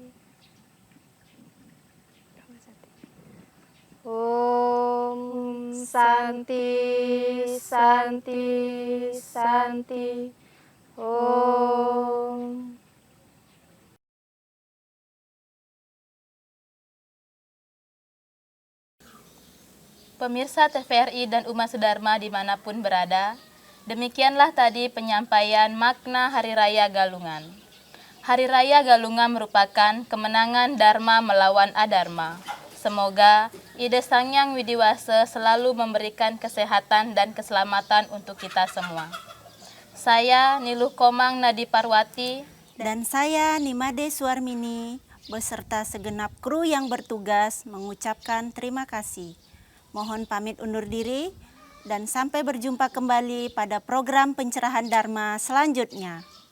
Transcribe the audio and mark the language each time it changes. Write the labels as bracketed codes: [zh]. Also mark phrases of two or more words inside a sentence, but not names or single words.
[sa] Om Santi Santi Santi Om. [id] Pemirsa TVRI dan umat sedharma dimanapun berada, demikianlah tadi penyampaian makna Hari Raya Galungan. Hari Raya Galungan merupakan kemenangan Dharma melawan Adharma. Semoga ide Sang Hyang Widiwasa selalu memberikan kesehatan dan keselamatan untuk kita semua. Saya Niluh Komang Nadi Parwati Dan saya Nimade Suarmini beserta segenap kru yang bertugas mengucapkan terima kasih. Mohon pamit undur diri dan sampai berjumpa kembali pada program pencerahan Dharma selanjutnya.